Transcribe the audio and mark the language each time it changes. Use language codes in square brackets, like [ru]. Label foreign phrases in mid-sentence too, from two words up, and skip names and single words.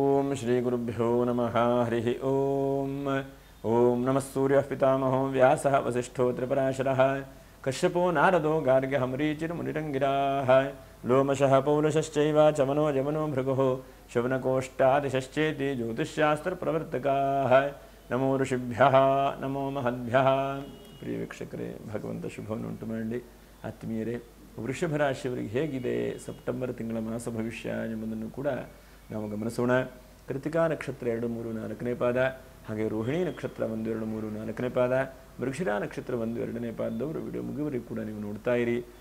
[sa] श्रीगुरुभ्यो नमः हरिः ओम ओम नमः सूर्यः पितामहो व्यासः वसिष्ठो त्रिपराशरः कश्यपो नारदो गार्ग्यः मरीचिर्मुनिरङ्गिराः लोमशः पौलशश्चैव चमनो जमनो भृगुः शवनकोष्ठादिशश्चेति ज्योतिष्शास्त्रप्रवर्तकाः नमो ಋಷಿಭ್ಯಃ ನಮೋ ಮಹದ್ಭ್ಯಃ. [kn] ಪ್ರಿಯ ವೀಕ್ಷಕರೇ, ಭಗವಂತ ಶುಭವನ್ನು ಉಂಟು ಮಾಡಲಿ. ಆತ್ಮೀಯರೇ, ವೃಷಭ ರಾಶಿಯವರಿಗೆ ಹೇಗಿದೆ ಸೆಪ್ಟೆಂಬರ್ ತಿಂಗಳ ಮಾಸ ಭವಿಷ್ಯ ಎಂಬುದನ್ನು ಕೂಡ ನಾವು ಗಮನಿಸೋಣ. ಕೃತಿಕಾ ನಕ್ಷತ್ರ 2, 3, 4ನೇ ಪಾದ, ಹಾಗೆ ರೋಹಿಣಿ ನಕ್ಷತ್ರ 1, 2, 3, 4ನೇ ಪಾದ, ಮೃಗಶಿರಾ ನಕ್ಷತ್ರ 1, 2ನೇ ಪಾದದವರು ವಿಡಿಯೋ ಮುಗಿವರೆಗೂ ಕೂಡ ನೀವು ನೋಡ್ತಾ ಇರಿ.